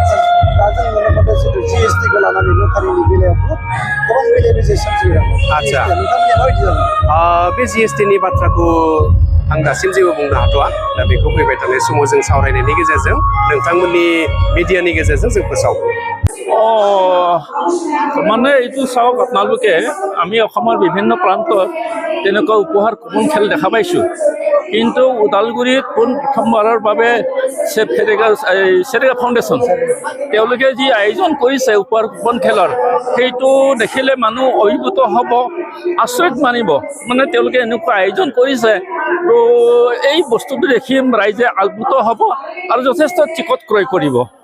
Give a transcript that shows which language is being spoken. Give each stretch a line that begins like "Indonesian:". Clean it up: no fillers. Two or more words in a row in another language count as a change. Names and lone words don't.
Bodo: आच्छा बे जिएसटिनि बाथ्राखौ आं दासिम जेबो बुंनो हाथ'आ दा बेखौ फैबाय थानाय समाव जों सावरायनायनि गेजेरजों नोंथांमोननि मिडियानि गेजेरजों जों फोसावगोन
Assamese: মানে এইটো চাওক আপোনালোকে আমি অসমৰ বিভিন্ন প্ৰান্তত তেনেকুৱা উপহাৰ কুপন খেল দেখা পাইছোঁ কিন্তু ওদালগুৰিত প্ৰথমবাৰৰ বাবে সেৰেগা ফাউণ্ডেশ্যন তেওঁলোকে যি আয়োজন কৰিছে উপহাৰ কুপন খেলৰ সেইটো দেখিলে মানুহ অভিভূত হ'ব আচৰিত মানিব মানে তেওঁলোকে এনেকুৱা আয়োজন কৰিছে তো এই বস্তুটো দেখি ৰাইজে আপ্লুত হ'ব আৰু যথেষ্ট টিকট ক্ৰয় কৰিব